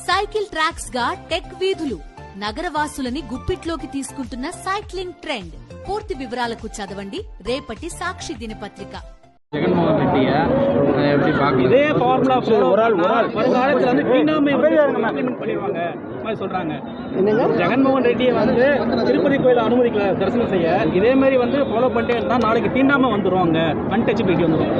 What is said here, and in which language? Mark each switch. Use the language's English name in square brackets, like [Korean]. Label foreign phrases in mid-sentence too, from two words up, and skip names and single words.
[Telugu] సైకిల్ ట్రాక్స్ గా టెక్ వీధులు నగరవాసులని గుప్పిట్లోకి తీసుకుంటున్న సైక్లింగ్ ట్రెండ్. పూర్తి వివరాలకు చదవండి రేపటి సాక్షి దినపత్రిక. [Tamil] ஜெகன்மோகன் ரெட்டியை எப்படி பார்க்க இதே ஃபார்முலா வருங்காலத்தில் வந்து தீண்டாமை இம்ப்ளிமெண்ட் பண்ணிடுவாங்க மாதிரி சொல்கிறாங்க. ஜெகன்மோகன் ரெட்டியை வந்து திருப்பதி கோயில் அனுமதிக்கல தரிசனம் செய்ய, இதே மாதிரி வந்து ஃபாலோ பண்ணிட்டே இருந்தால் நாளைக்கு தீண்டாமை வந்துடுவாங்க, அன்டச்சபிலிட்டி வந்துடும்.